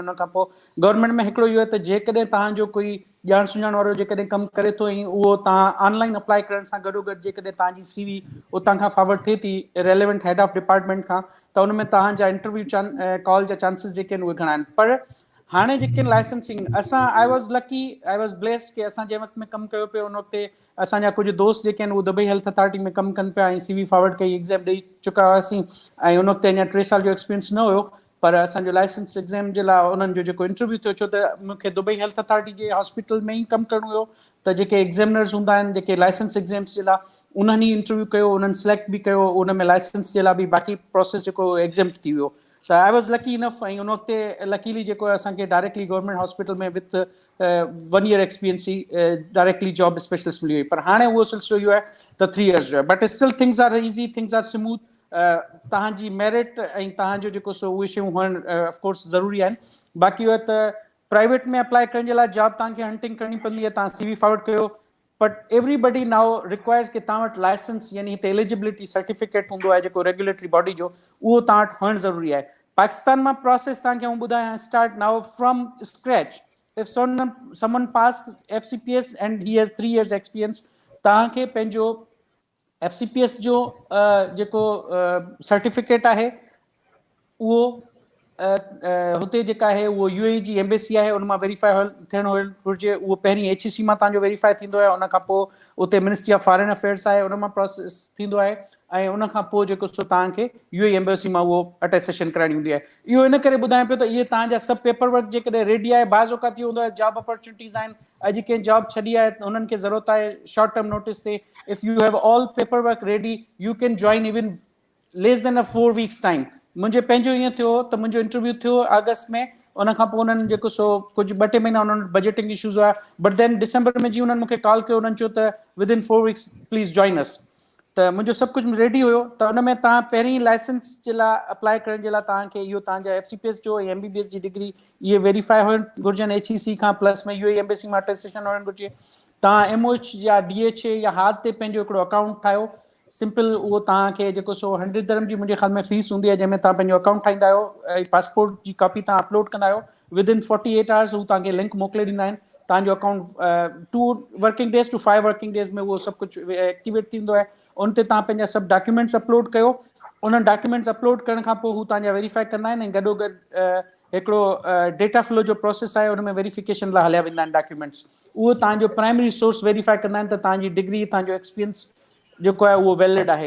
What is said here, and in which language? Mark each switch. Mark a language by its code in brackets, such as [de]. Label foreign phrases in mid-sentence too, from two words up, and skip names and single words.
[sd] उन खां पोइ गवर्नमेंट में हिकिड़ो इहो आहे त जेकॾहिं तव्हांजो कोई ॼाण सुञाण वारो जेकॾहिं कमु करे थो ऐं उहो तव्हां [en] online apply [sd] करण सां गॾोगॾु जेकॾहिं तव्हांजी CV उतां खां फॉरवर्ड थिए थी [en] relevant head of department [sd] खां, त उन में तव्हांजा [en] interview call [sd] जा चांसिस जेके आहिनि उहे घणा आहिनि। पर हाणे जेके लाइसेंसिंग असां [en] I was blessed [sd] कि असां जंहिं वक़्त में कमु कयो पियो उन वक़्तु असांजा कुझु दोस्त जेके आहिनि उहे दुबई हेल्थ अथॉरिटी में कमु कनि पिया ऐं CV फॉरवर्ड कई, एग्ज़ाम ॾेई चुका हुआसीं ऐं उन वक़्तु अञा 3 साल जो एक्सपीरियंस न हुयो। पर असांजो [en] license exam [sd] जे लाइ उन्हनि जो जेको इंटरव्यू थियो, छो त मूंखे दुबई हेल्थ अथॉरिटी जे हॉस्पिटल में ई कमु करणो हुयो, त जेके एग्ज़ामिनर्स हूंदा आहिनि जेके [en] license exams [sd] जे लाइ उन्हनि ई इंटरव्यू कयो, उन्हनि सिलेक्ट बि कयो, उन में लाइसेंस जे लाइ बि बाक़ी प्रोसेस जेको एग्ज़ाम थी वियो। त [en] I was lucky enough, [sd] ऐं उन वक़्तु लकीली जेको असांखे डायरेक्टली [en] government hospital [sd] में [en] with 1 year experience [sd] ही डायरेक्टली [en] job specialist [sd] मिली हुई, पर हाणे उहो सिलसिलो इहो आहे त 3 years जो आहे, [en] But still things are easy, things are smooth. [sd] तव्हांजी मेरिट ऐं तव्हांजो जेको सो उहे शयूं हुअणु ऑफकोर्स ज़रूरी आहिनि। बाक़ी इहो त प्राइवेट में अप्लाई करण जे लाइ जॉब तव्हांखे हंटिंग करणी पवंदी आहे, तव्हां CV फॉरवर्ड कयो, [en] but everybody now requires [sd] कि तव्हां वटि लाइसेंस यानी हिते [en] eligibility certificate [sd] हूंदो आहे जेको [en] regulatory body [sd] जो, उहो तव्हां वटि हुअणु ज़रूरी आहे। पाकिस्तान मां प्रोसेस तव्हांखे आउं ॿुधायां [en] start now from scratch. इफ someone passed FCPS and he has 3 years experience, [sd] तव्हांखे पंहिंजो FCPS जो जेको सर्टिफिकेट आहे उहो हुते जेका आहे उहो UAE जी एम्बेसी आहे उन मां वेरीफाई थियणु घुरिजे। उहो पहिरीं HEC मां तव्हांजो वेरीफाई थींदो आहे, उन खां पोइ उते मिनिस्ट्री ऑफ फॉरेन अफेयर्स आहे उन मां प्रोसेस थींदो आहे, ऐं उन खां पोइ जेको सो तव्हांखे UAE एम्बेसी मां उहो अटेस्टेशन कराइणी हूंदी आहे। इहो इन करे ॿुधायां पियो त इहे तव्हांजा सभु [en] paper work [sd] जेकॾहिं रेडी आहे, बाज़ औक़ात इहो हूंदो आहे [en] job opportunities [sd] आहिनि, अॼु कंहिं जॉब छॾी आहे त उन्हनि खे ज़रूरत आहे [en] short term notice [sd] ते, [en] If you have all paper work ready you can join even less than 4 weeks time. [sd] मुंहिंजे पंहिंजो ईअं थियो त मुंहिंजो इंटरव्यू थियो अगस्त में, उन खां पोइ उन्हनि जेको सो कुझु 2-3 महीना उन्हनि [en] budgeting issues [sd] हुआ, [en] but then [sd] दिसंबर में जीअं उन्हनि मूंखे कॉल कयो, उन्हनि चयो त [en] within 4 weeks please join us. [sd] त मुंहिंजो सभु कुझु रेडी हुयो, त उन में तव्हां पहिरीं लाइसेंस जे लाइ अप्लाई करण जे लाइ तव्हांखे इहो तव्हांजा FCPS जो ऐं MBBS जी डिग्री इहे वेरीफाई हुअणु घुरिजनि HEC खां, प्लस में UAE एम्बेसी मां अटेस्टेशन हुअणु घुरिजे। तव्हां MOH या DHA या हाथ ते पंहिंजो हिकिड़ो अकाउंट ठाहियो, सिंपल उहो तव्हांखे जेको सो 100 dirham जी मुंहिंजे ख़्याल में फीस हूंदी आहे, जंहिंमें तव्हां पंहिंजो अकाउंट ठाहींदा आहियो ऐं पासपोर्ट जी कॉपी तव्हां अपलोड कंदा आहियो, [en] within 48 hours [sd] हू तव्हांखे लिंक मोकिले ॾींदा आहिनि, तव्हांजो अकाउंट [en] 2 working days to 5 working days [sd] में उहो सभु कुझु एक्टिवेट थींदो आहे। उन ते तव्हां पंहिंजा सभु डॉक्यूमेंट्स अपलोड कयो, उन्हनि डॉक्यूमेंट्स अपलोड करण खां पोइ हू तव्हांजा वेरीफाई कंदा आहिनि, ऐं गॾोगॾु हिकिड़ो [en] data flow [sd] जो प्रोसेस आहे उन में वेरीफिकेशन लाइ हलिया वेंदा आहिनि डॉक्यूमेंट्स, उहो तव्हांजो [en] primary source [sd] वेरीफाई कंदा आहिनि त तव्हांजी डिग्री तव्हांजो एक्सपीरियंस जेको आहे उहो वैलिड आहे।